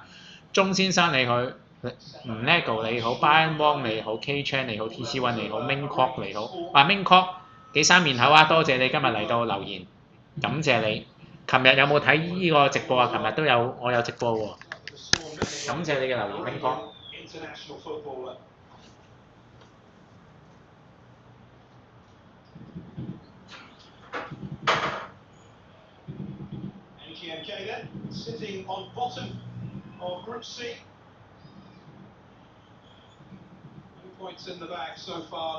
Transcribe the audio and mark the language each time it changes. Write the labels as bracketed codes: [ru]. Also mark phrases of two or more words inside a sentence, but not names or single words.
[yue] 鐘先生你好，吳 Lego 你好 ，Brian Wong 你好 ，K Chan 你好 ，TC One 你好 ，Ming Kok 你好，Ming Kok 幾生面口啊！多謝你今日嚟到留言，感謝你。琴日有冇睇呢個直播啊？琴日都有，我有直播喎。感謝你嘅留言 ，Ming Kok。 [en] AGMK then sitting on bottom of Group C. 2 points in the bag so far.